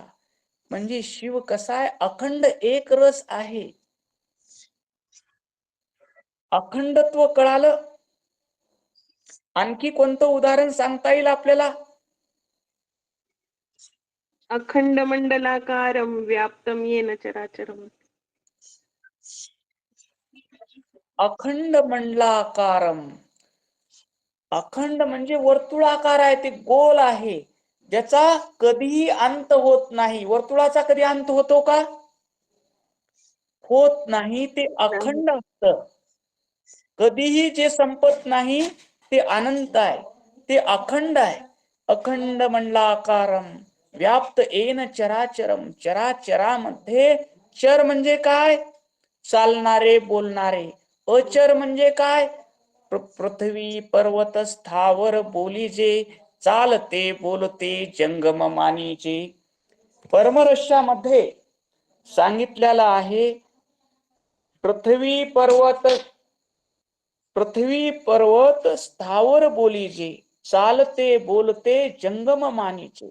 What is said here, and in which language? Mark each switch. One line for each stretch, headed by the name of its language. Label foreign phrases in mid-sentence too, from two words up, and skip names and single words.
Marathi: म्हणजे शिव कसा आहे, अखंड एक रस आहे. अखंडत्व कळालं. आणखी कोणतं उदाहरण सांगता येईल आपल्याला,
Sanskrit: अखंड मंडलाकारं व्याप्तं येन चराचरम्. अखंड मंडलाकारम,
Marathi: अखंड म्हणजे वर्तुळाकार आहे, ते गोल आहे, ज्याचा कधीही अंत होत नाही. वर्तुळाचा कधी अंत होतो का, होत नाही. ते अखंड असतं, कधीही जे संपत नाही, ते अनंत आहे, ते अखंड आहे.
Sanskrit: अखंड मंडलाकारम व्याप्त येन चराचरम,
Marathi: चराचरामध्ये चर म्हणजे काय, चालणारे बोलणारे. अचर म्हणजे काय, पृथ्वी पर्वत स्थावर बोलीजे, चालते बोलते जंगम मानीचे. परमरस्यामध्ये सांगितलेला आहे, पृथ्वी पर्वत स्थावर बोलीजे, चालते बोलते जंगम मानीचे.